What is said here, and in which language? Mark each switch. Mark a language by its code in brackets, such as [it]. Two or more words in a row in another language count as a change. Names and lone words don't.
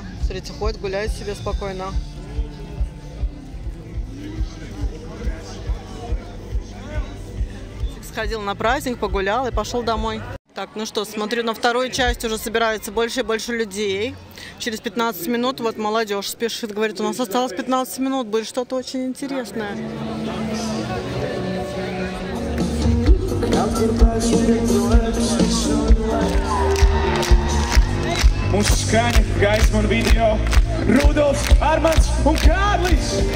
[ru] Смотрите, ходит, гуляет себе спокойно. Сходил на праздник, погулял и пошел домой. Так, ну что, смотрю, на вторую часть уже собирается больше и больше людей. Через 15 минут вот молодежь спешит, говорит, у нас осталось 15 минут, будет что-то очень интересное. [lv] Mūsu skaņa, gaisma un video Rudolfs, Armands un Kārlis.